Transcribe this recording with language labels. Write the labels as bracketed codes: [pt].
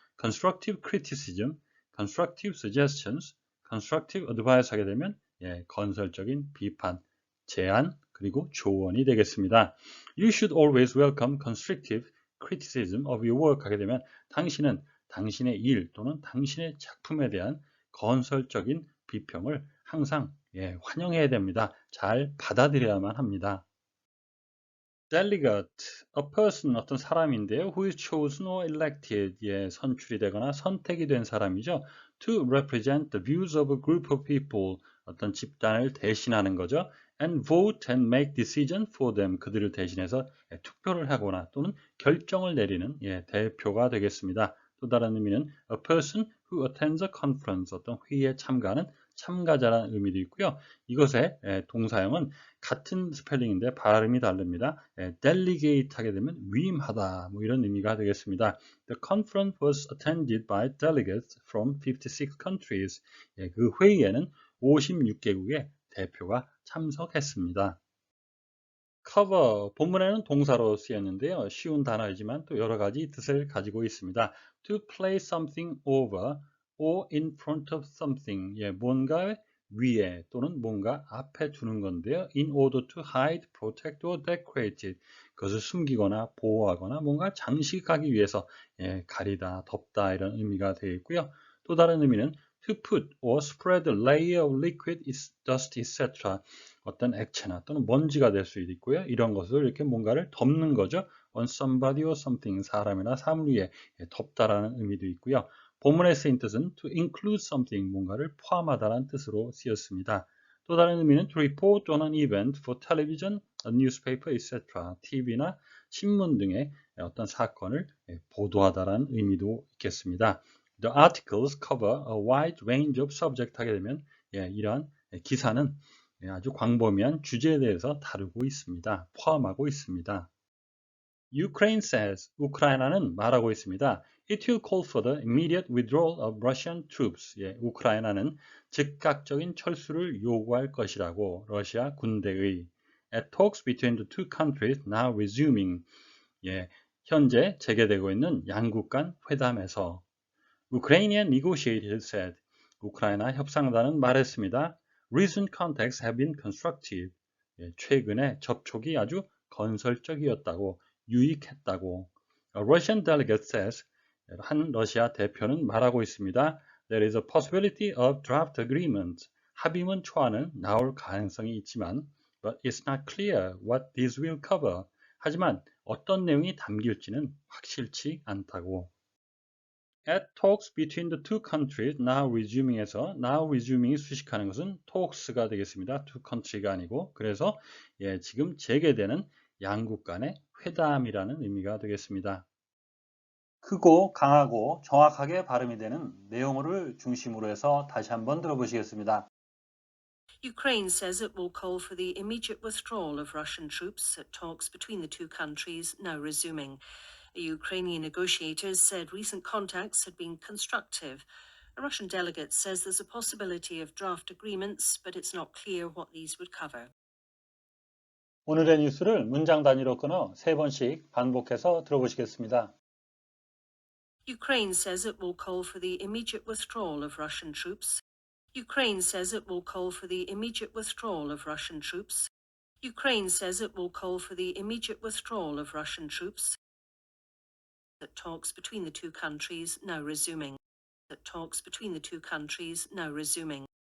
[en] Constructive criticism, constructive suggestions, constructive advice [ko] 하게 되면 건설적인 비판, 제안, 그리고 조언이 되겠습니다. [en] You should always welcome constructive criticism of your work [ko] 하게 되면 당신은 당신의 일 또는 당신의 작품에 대한 건설적인 비평을 항상 환영해야 됩니다. 잘 받아들여야만 합니다. [en] Delegate, a person, [ko] 어떤 사람인데요. [en] Who is chosen or elected, [ko] 선출이 되거나 선택이 된 사람이죠. [en] To represent the views of a group of people, [ko] 어떤 집단을 대신하는 거죠. [en] And vote and make decision for them, [ko] 그들을 대신해서 투표를 하거나 또는 결정을 내리는 대표가 되겠습니다. 또 다른 의미는 [en] a person who attends a conference, [ko] 어떤 회의에 참가하는 참가자라는 의미도 있고요. 이것의 동사형은 같은 스펠링인데 발음이 다릅니다. delegate 하게 되면 위임하다, 뭐 이런 의미가 되겠습니다. [en] The conference was attended by delegates from 56 countries. [ko] 그 회의에는 56개국의 대표가 참석했습니다. cover 본문에는 동사로 쓰였는데요. 쉬운 단어이지만 또 여러 가지 뜻을 가지고 있습니다. [en] To place something over or in front of something. [ko] 예, 뭔가 위에 또는 뭔가 앞에 두는 건데요. [en] In order to hide, protect or decorate it. [ko] 그것을 숨기거나 보호하거나 뭔가 장식하기 위해서 예, 가리다, 덮다 이런 의미가 되어 있고요. [en] 또 다른 의미는 to put or spread a layer of liquid, dust, etc. [ko] 어떤 액체나 또는 먼지가 될 수도 있고요. 이런 것을 이렇게 뭔가를 덮는 거죠. [en] on somebody or something, [ko] 사람이나 사물 위에 덮다라는 의미도 있고요. 본문에 쓰인 뜻은 [en] to include something, [ko] 뭔가를 포함하다라는 뜻으로 쓰였습니다. [en] 또 다른 의미는 to report on an event for television, a newspaper, etc. [ko] TV나 신문 등의 어떤 사건을 보도하다라는 의미도 있겠습니다. [en] The articles cover a wide range of subject [ko] 하게 되면 이러한 기사는 아주 광범위한 주제에 대해서 다루고 있습니다. 포함하고 있습니다. [en] Ukraine says, [ko] 우크라이나는 말하고 있습니다. [en] It will call for the immediate withdrawal of Russian troops. [ko] 예, 우크라이나는 즉각적인 철수를 요구할 것이라고 러시아 군대의 [en] At talks between the two countries now resuming. [ko] 예, 현재 재개되고 있는 양국 간 회담에서 [en] Ukrainian negotiators said, [ko] 우크라이나 협상단은 말했습니다. [en] Recent contacts have been constructive. [ko] 예, 최근의 접촉이 아주 건설적이었다고, 유익했다고. [en] A Russian delegate says, [ko] 한 러시아 대표는 말하고 있습니다. [en] There is a possibility of draft agreement. [ko] 합의문 초안은 나올 가능성이 있지만, [en] but it's not clear what this will cover. [ko] 하지만 어떤 내용이 담길지는 확실치 않다고. [en] At talks between the two countries, now resuming에서 [ko] now resuming이 수식하는 것은 talks가 되겠습니다. two country가 아니고 그래서 지금 재개되는 양국 간의 회담이라는 의미가 되겠습니다. 크고 강하고 정확하게 발음이 되는 내용을 중심으로 해서 다시 한번 들어보시겠습니다. [en] Ukraine says it will call for the immediate withdrawal of Russian troops at talks between the two countries now resuming. Ukrainian negotiators said recent contacts had been constructive. A Russian delegate says there's a possibility of draft agreements, but it's not clear what these would cover. [ko] 오늘의 뉴스를 문장 단위로 끊어 3번씩 반복해서 들어보시겠습니다. [en] Ukraine says it will call for the immediate withdrawal of Russian troops. Ukraine says it will call for the immediate withdrawal of Russian troops. Ukraine says it will call for the immediate withdrawal of Russian troops. That talks between the two countries now resuming. That talks between the two countries now resuming.